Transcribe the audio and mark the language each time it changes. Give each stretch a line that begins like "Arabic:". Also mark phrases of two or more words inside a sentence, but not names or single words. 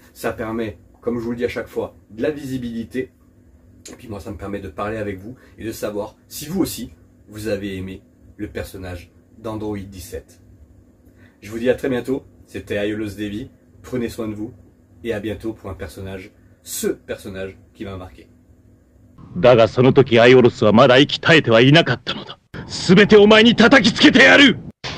French: Ça permet, comme je vous le dis à chaque fois, de la visibilité, et puis moi ça me permet de parler avec vous et de savoir si vous aussi vous avez aimé le personnage d'Android 17. Je vous dis à très bientôt, c'était Aiolos Devi, prenez soin de vous et à bientôt pour ce personnage qui m'a marqué.
Japanese: だがその時アイオロスはまだ息絶えてはいなかったのだ。すべてお前に叩きつけてやる。